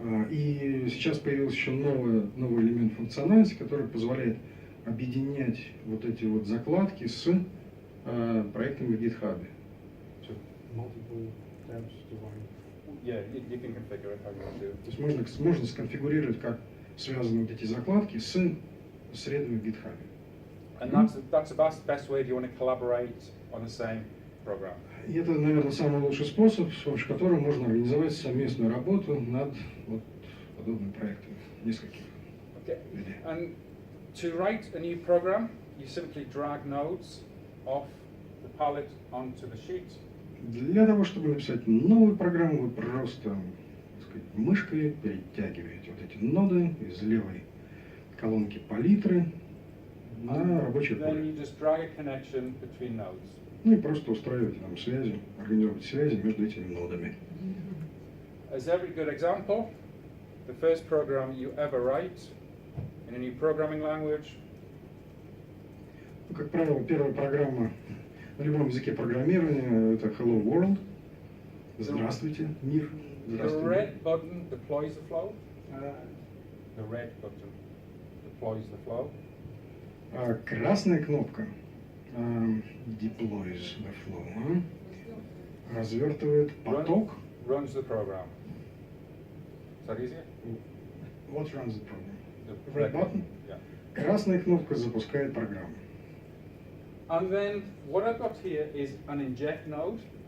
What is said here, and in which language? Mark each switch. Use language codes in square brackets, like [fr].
[ru] И сейчас появился еще новый элемент функциональности, который позволяет объединять вот эти вот закладки с проектами в GitHub. [en] Yeah, you can configure it how you want to. [ru] То есть можно сконфигурировать, как связаны вот эти закладки с средами в GitHub. [en] And that's the best way if you want to collaborate on the same program. [ru] И это, наверное, самый лучший способ, с помощью которого можно организовать совместную работу над вот подобными проектами, нескольких. [en] Okay. And to write a new program, you simply drag nodes off the palette onto the sheet. [ru] Для того, чтобы написать новую программу, вы просто, так сказать, мышкой перетягиваете вот эти ноды из левой колонки палитры на рабочее [en] Then [ru] поле. [en] you just drag a connection between nodes. [ru] Ну и просто устраиваете там связи, организовываете связи между этими нодами. [en] As every good example, the first program you ever write in a new programming language [ru] Ну, как правило, первая программа на любом языке программирования — это Hello World. Здравствуйте, мир. [en] The [ru] Здравствуйте. [en] red button deploys the flow. The red button deploys the flow. [ru] А красная кнопка [en] deploys the flow, [ru] развертывает поток. [en] Runs the program. Is that easier? What runs the program? The Red button? Yeah. [ru] Красная кнопка запускает программу. [en] And then what I've got here is an inject node.